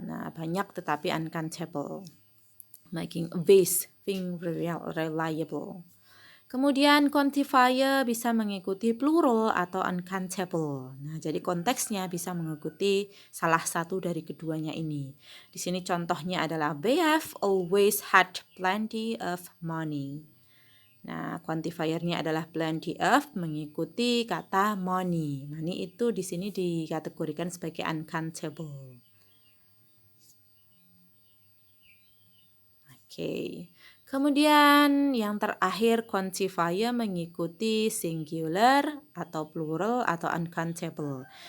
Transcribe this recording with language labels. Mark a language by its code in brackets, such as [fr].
[id] Nah, banyak tetapi uncountable. [en] Making this thing reliable. [id] Kemudian quantifier bisa mengikuti plural atau uncountable. Nah, jadi konteksnya bisa mengikuti salah satu dari keduanya ini. Di sini contohnya adalah [en] they have always had plenty of money. [id] Nah, quantifiernya adalah plenty of mengikuti kata money. Money itu di sini dikategorikan sebagai uncountable. Oke. Kemudian yang terakhir quantifier mengikuti singular atau plural atau uncountable.